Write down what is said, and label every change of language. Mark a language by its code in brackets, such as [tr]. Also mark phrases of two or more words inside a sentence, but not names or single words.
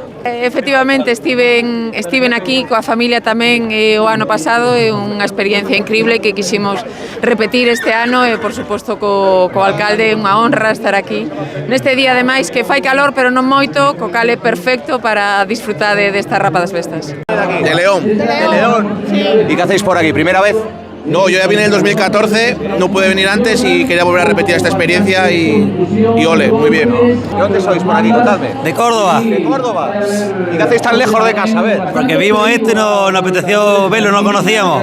[gl] Efectivamente, estiven aquí coa familia tamén o ano pasado, é unha experiencia increíble que quiximos repetir este ano e, por suposto, co alcalde, unha honra estar aquí neste día, ademais, que fai calor, pero non moito, co cal é perfecto para disfrutar desta Rapa das Bestas. [es] De León. Sí. ¿Y qué hacéis por aquí? ¿Primera vez? No, yo ya vine en el 2014, no pude venir antes y quería volver a repetir esta experiencia y ole, muy bien. ¿De dónde sois por aquí? Contadme. De Córdoba. ¿De Córdoba? ¿Y qué hacéis tan lejos de casa? A ver. Porque vimos nos apeteció verlo, no conocíamos.